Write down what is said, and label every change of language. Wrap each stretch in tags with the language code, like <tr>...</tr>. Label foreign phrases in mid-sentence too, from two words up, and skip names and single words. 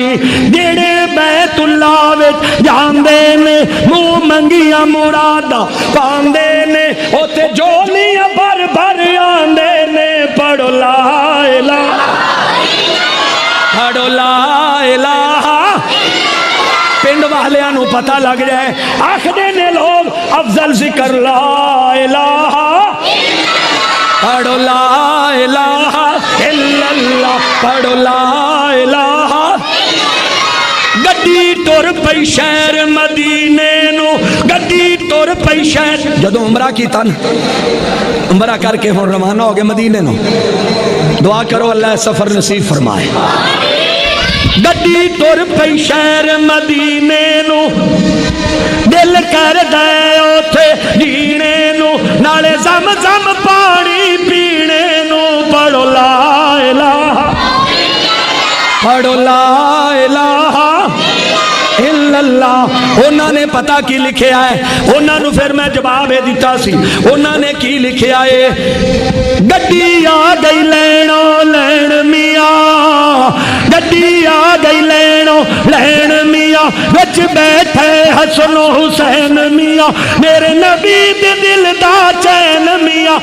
<pa>ਜਿਹੜੇ ਬੈਤੁੱਲਾ ਵਿੱਚ ਜਾਂਦੇ ਨੇ ਮੂੰਹ ਮੰਗੀਆਂ ਮੁਰਾਦਾਂ ਪਾਂਦੇ ਨੇ ਓਥੇ ਝੋਲੀਆਂ ਭਰ ਭਰ ਆਂਦੇ ਨੇ। ਪੜ੍ਹੋ</pa> <ar>لا إله</ar> <pa>ਪੜ੍ਹੋ</pa> <ar>لا إله.</ar> <pa>ਪਿੰਡ ਵਾਲੀਆਂ ਨੂੰ ਪਤਾ ਲੱਗ ਜਾਏ ਆਖਦੇ ਨੇ ਲੋਕ ਅਫ਼ਜ਼ਲ ਜ਼ਿਕਰ</pa> <ar>لا إله.</ar> <pa>ਪੜ੍ਹੋ</pa> <ar>لا إله إلا الله</ar> <pa>ਪੜ੍ਹੋ</pa> <ar>لا إله.</ar> <pa>ਗੱਡੀ ਟੁਰ ਪਈ ਸ਼ਹਿਰ ਮਦੀਨੇ ਨੂੰ ਗੱਡੀ ਟੁਰ ਪਈ ਸ਼ਹਿਰ। ਜਦੋਂ ਉਮਰਾ ਕੀਤਾ ਉਮਰਾ ਕਰਕੇ ਹੁਣ ਰਵਾਨਾ ਹੋ ਗਏ ਮਦੀਨੇ ਨੂੰ। ਦੁਆ ਕਰੋ ਅੱਲ੍ਹਾ ਸਫ਼ਰ ਨਸੀਬ ਫ਼ਰਮਾਏ। ਗੱਡੀ ਟੁਰ ਪਈ ਸ਼ਹਿਰ ਮਦੀਨੇ ਨੂੰ ਦਿਲ ਕਰ ਦੇ ਉੱਥੇ ਜੀਣੇ ਨੂੰ ਨਾਲੇ ਜ਼ਮ ਜ਼ਮ ਪਾਣੀ ਪੀਣੇ ਨੂੰ। ਪੜ੍ਹੋ</pa> <ar>لا إله</ar> <pa>ਪੜ੍ਹੋ</pa> <ar>لا إله إلا الله.</ar> <pa>ਉਨ੍ਹਾਂ ਨੇ ਪਤਾ ਕੀ ਲਿਖਿਆ ਹੈ ਉਨ੍ਹਾਂ ਨੇ ਫਿਰ ਮੈਂ ਜਵਾਬ ਇਹ ਦਿੱਤਾ ਸੀ। ਉਨ੍ਹਾਂ ਨੇ ਕੀ ਲਿਖਿਆ ਹੈ ਗੱਡੀ ਆ ਗਈ ਲੈਣੋ ਲੈਣ ਮੀਆਂ ਗੱਡੀ ਆ ਗਈ ਲੈਣੋ ਲੈਣ ਮੀਆਂ ਵਿੱਚ ਬੈਠੇ ਹਸਨੋ ਹੁਸੈਨ ਮੀਆਂ ਮੇਰੇ ਨਬੀ ਦੇ ਦਿਲ ਦਾ ਚੈਨ ਮੀਆਂ।</pa>